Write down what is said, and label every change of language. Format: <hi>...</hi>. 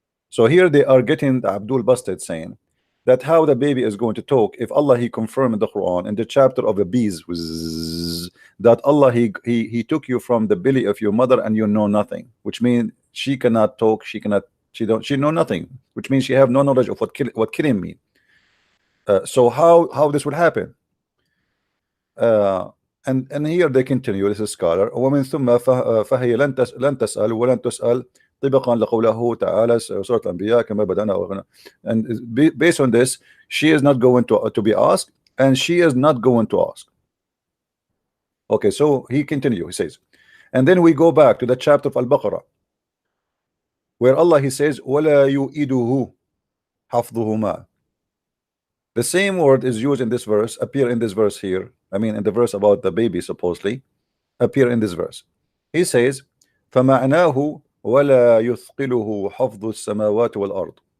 <en>So here they are getting Abdul Basted saying that how the baby is going to talk if Allah He confirmed in the Quran in the chapter of the bees that Allah he took you from the belly of your mother and you know nothing, which means she cannot talk, she know nothing, which means she have no knowledge of what killing mean. So how this would happen? And here they continue. This is scholar.</en> <ar>ومن ثم فهي لن تسأل ولن تسأل طبقا لقوله تعالى سورة الأنبياء كما بدأنا.</ar> <en>And based on this, she is not going to be asked, and she is not going to ask. Okay, so he continue. He says, and then we go back to the chapter of Al-Baqarah, where Allah He says,</en> <ar>ولا يؤيده حفظهما.</ar> <en>The same word is used in this verse, appear in this verse here. I mean, in the verse about the baby, supposedly, appear in this verse. He says,</en> <ar>فَمَعْنَاهُ وَلَا يُثْقِلُهُ حَفْظُ السَّمَاوَاتِ وَالْأَرْضِ.</ar>